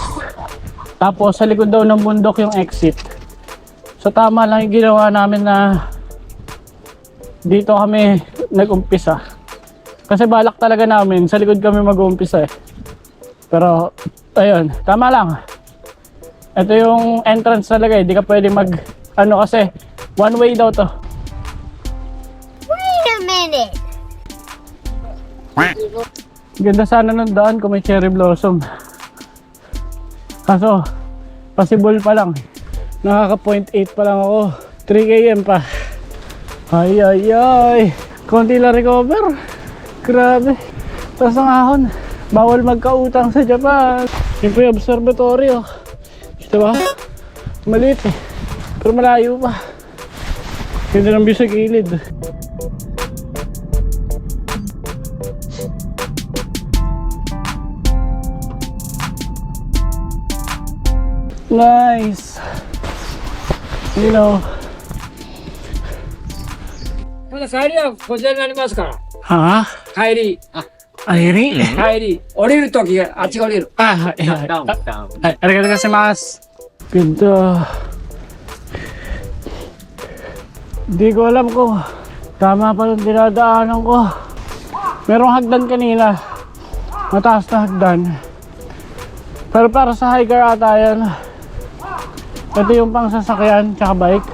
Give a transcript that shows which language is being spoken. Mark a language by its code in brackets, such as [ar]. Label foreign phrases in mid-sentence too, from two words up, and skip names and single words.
[tl] Tapos sa likod daw ng bundok yung exit. So tama lang yung ginawa namin na dito kami nag-umpisa. Kasi balak talaga namin sa likod kami mag-umpisa eh. Pero ayun, tama lang. Ito yung entrance talaga, hindi ka pwede ano kasi [en] one way [tl] daw to. [en] Wait a minute. [tl] Ganda sana ng daan kung may cherry blossom. Kaso, possible pa lang. Nakaka 0.8 pa lang ako. 3 km pa. Ay ay ay. Konti lang recover. Grabe. Tapos ang ahon. Bawal magkautang sa Japan. Yun po yung observatory oh. Ito ba? Maliit eh. Pero malayo pa. Ganda ng view sa gilid. Nice. [en] You know. [ja] まだ帰りはこちらになりますから。 Ha? 帰り、 Ayri? 帰り、降りるときがあっちが降りる。 Ah, ay, ay. ダウン、ダウン。 Ay, ありがとうございます. [tl] Ganda. Di ko alam kung tama pa yung dinadaanan ko. Merong hagdan kanina. Mataas na hagdan. Pero para sa hiker ata yan. Ito yung pang sasakyan tsaka bike.